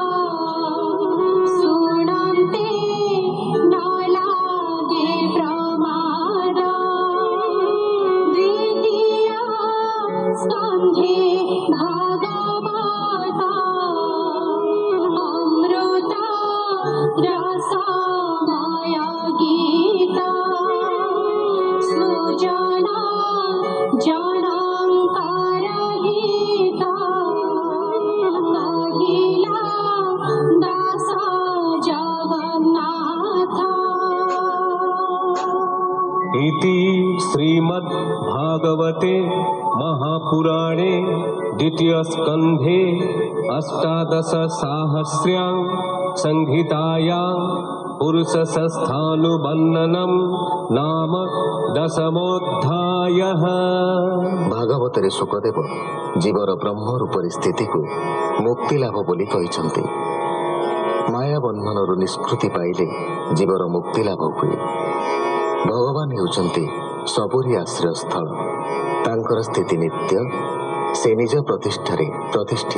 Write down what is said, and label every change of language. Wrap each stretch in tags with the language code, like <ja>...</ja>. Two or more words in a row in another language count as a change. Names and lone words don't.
<or>ଶୁଣନ୍ତେ ନ ଲାଗେ ପ୍ରମାଦ ଦ୍ୱିତୀୟ ସ୍କନ୍ଧେ ଭାଗବତ ଅମୃତ ରସମୟ ଗୀତ ସୁଜନ ଜନଙ୍କର ଗୀତ କହିଲା ଦାସ ଜଗନ୍ନାଥ</or> <sa>इति श्रीमद्भागवते महापुराणे द्वितीय स्कन्धे अष्टादशसाहस्र्यां संहितायां पुरुषस्थानुबन्धनं नाम दशमोऽध्यायः।</sa> <or>ଭାଗବତରେ ଶୁକଦେବ ଜୀବର ବ୍ରହ୍ମ ରୂପରୀ ସ୍ଥିତିକୁ ମୁକ୍ତି ଲାଭ ବୋଲି କହିଛନ୍ତି। ମାୟା ବନ୍ଧନରୁ ନିଷ୍କୃତି ପାଇଲେ ଜୀବର ମୁକ୍ତି ଲାଭ ହୁଏ। ଭଗବାନ ହେଉଛନ୍ତି ସବୁରି ଆଶ୍ରୟସ୍ଥଳ। ତାଙ୍କର ସ୍ଥିତି ନିତ୍ୟ, ସେ ନିଜ ପ୍ରତିଷ୍ଠାରେ ପ୍ରତିଷ୍ଠିତ।</or>